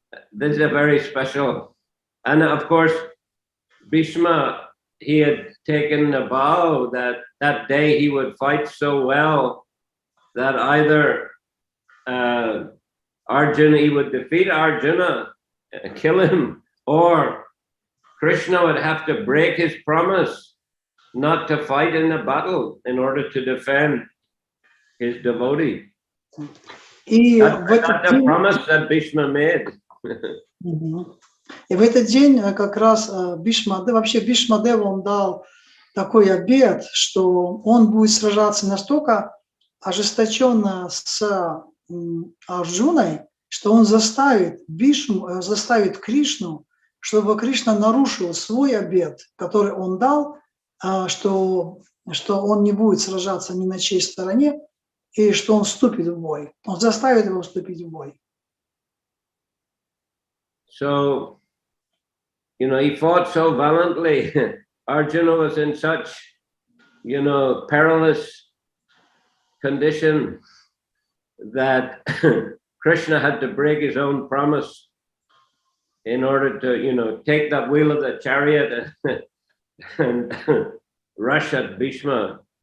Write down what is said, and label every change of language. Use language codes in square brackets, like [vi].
[en] This is a very special, and of course, Bhishma, he had taken a vow that that day he would fight so well that either Arjuna, he would defeat Arjuna, kill him, or Krishna would have to break his promise not to fight in the battle in order to defend his devotee. [ru] И [en] That's the promise that Bhishma made. [ru] И в этот день как раз Бхишмадева, он дал такой обет, что он будет сражаться настолько ожесточенно с Арджуной, что он заставит Кришну, чтобы Кришна нарушил свой обет, который он дал, что он не будет сражаться ни на чьей стороне, и что он вступит в бой. Он заставит его вступить в бой. [en] So, he fought so valiantly. Arjuna was in such, perilous condition that Krishna had to break his own promise in order to, take that wheel of the chariot and rush at Bhishma.